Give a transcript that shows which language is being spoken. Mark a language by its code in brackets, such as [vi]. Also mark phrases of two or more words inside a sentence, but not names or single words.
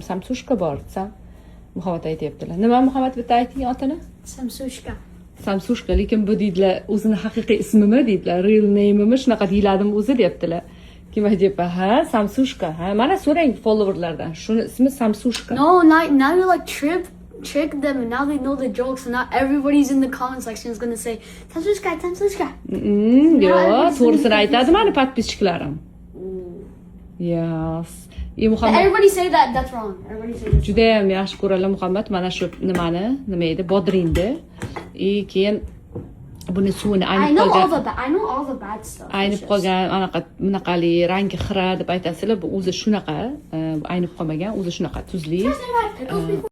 [uz] Samsushka bor desam, Muhammad aytayaptilar. Nima Muhammad bitta ayting otini? Samsushka. Samsushka, lekin bu deydilar, o'zini haqiqiy ismimi deydilar, [en] real name'imi [uz] shunaqa deyiladimi o'zi deyaptilar. Kim aytayapti? Ha, Samsushka. Ha, mana so'rang followerlardan. Shuni ismi Samsushka. [en] No, now you like trick them, and now they know the jokes, and now everybody's in the comment section is gonna say Samsushka, Samsushka. [uz] Yo'q, to'g'risini aytadi mani podpischiklarim. [en] Yes. Muhammad Everybody say that. That's wrong. Everybody say that. [uz] juda ham yaxshi ko'radilar Muhammad mana shu nima edi? Bodringni. Keyin buni suvini [en] I know all the bad stuff. [uz] aynib qolgan anaqa bunaqali rangi xira deb aytasizlar, bu o'zi shunaqa, aynib qolmagan, o'zi shunaqa tuzli.